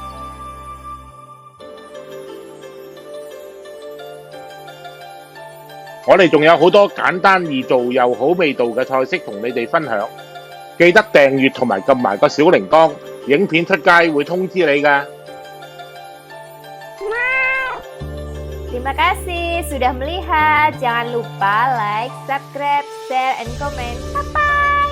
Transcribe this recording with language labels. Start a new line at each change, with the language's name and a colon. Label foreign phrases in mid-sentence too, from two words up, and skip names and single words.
Cantonese: 我哋仲有好多簡單易做又好味道嘅菜式同你哋分享，記得訂閱同埋撳埋個小鈴鐺，影片出街會通知你㗎。
Indonesian: Terima kasih sudah melihat. Jangan lupa
English: like, subscribe, share, and comment. Bye-bye.